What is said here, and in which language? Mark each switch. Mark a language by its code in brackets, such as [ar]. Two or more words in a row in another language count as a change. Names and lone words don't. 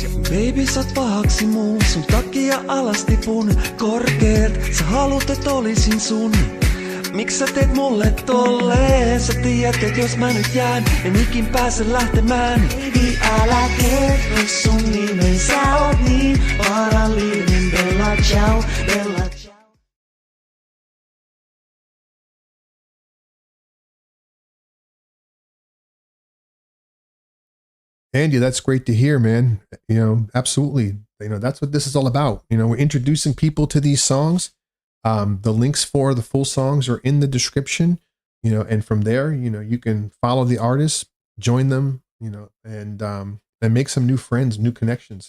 [fi] Baby sä oot pahaksi muun, sun takia alas tipun korkeet. Sä haluut et olisin sun. Miks sä teet mulle tolleen? Sä tiedät, et jos mä nyt jään, en ikin pääse lähtemään. Baby, älä kerro sun nime, sä oot niin vaarallinen. [it] Bella ciao, bella ciao. [en] Andy, that's great to hear, man. You know, absolutely. You know, that's what this is all about. You know, we're introducing people to these songs. The links for the full songs are in the description, you know, and from there, you know, you can follow the artists, join them, you know, and make some new friends, new connections.